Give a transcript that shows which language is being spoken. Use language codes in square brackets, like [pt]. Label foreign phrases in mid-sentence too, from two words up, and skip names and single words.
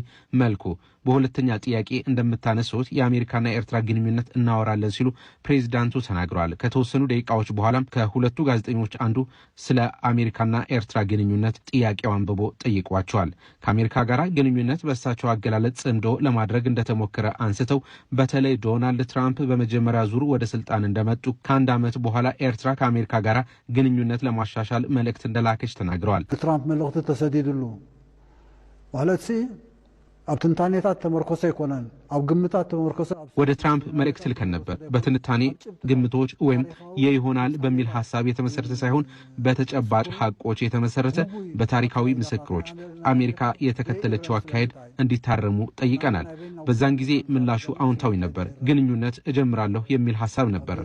[am] መልኩ በሁለተኛ ጥያቄ እንደምታነሱት የአሜሪካና የኤርትራ ግንኙነት እናወራለን ሲሉ ፕሬዝዳንቱ ተናግረዋል። ከተወሰኑ ደቂቃዎች በኋላም ከሁለቱ ጋዜጠኞች አንዱ ስለ አሜሪካና ኤርትራ ግንኙነት ጥያቄው አንብቦ ጠይቋቸዋል። ከአሜሪካ ጋር ግንኙነት በእሳቸው አገላለጽ ጽምዶ ለማድረግ እንደተሞከረ አንስተው በተለይ ዶናልድ ትራምፕ በመጀመሪያ ዙር ወደ ስልጣን እንደመጡ ከአንድ ዓመት በኋላ ኤርትራ ከአሜሪካ ጋር ግንኙነት ለማሻሻል መልእክት እንደላከች ተናግረዋል። [ti] ትራምፕ መልእክት ተሰዲድሉ ማለት ኣብ ትንታኔታት ተመርኮሰ ይኮናል ኣብ ግምታት ተመርኮሰ [am] ወደ ትራምፕ መልእክት ልከን ነበር። በትንታኔ ግምቶች ወይም የይሆናል በሚል ሐሳብ የተመሰረተ ሳይሆን በተጨባጭ ሐቆች የተመሰረተ በታሪካዊ ምስክሮች አሜሪካ የተከተለችው አካሄድ እንዲታረሙ ጠይቀናል። በዛን ጊዜ ምላሹ አዎንታዊ ነበር። ግንኙነት እጀምራለሁ የሚል ሐሳብ ነበር።